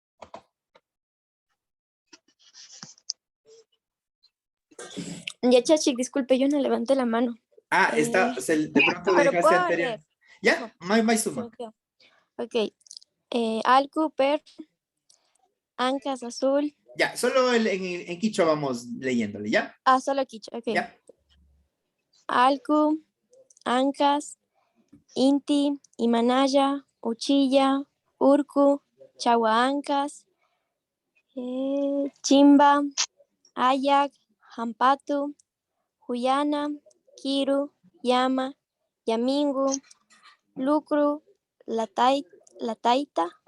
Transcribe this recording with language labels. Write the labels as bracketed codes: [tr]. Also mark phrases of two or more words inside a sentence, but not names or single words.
[es] Ya, Chachi, disculpe, yo no levanté la mano. Ah, está, de pronto Pero dejaste puedo anterior. leer. [qu] ¿Ya? Mais Sumac. Ok. Alcu, Per, Ancas, Azul. [es] Ya, solo en quichua vamos leyéndole, ¿ya? Ah, solo quichua, ok. Ya. [qu] Alcu, Ancas, Inti, Imanaya, Uchilla, Urku, Chahuaancas, Chimba, Ayak, Hampatu, Huyana, Kiru, Yama, Yamingu, Lucru, Lataita,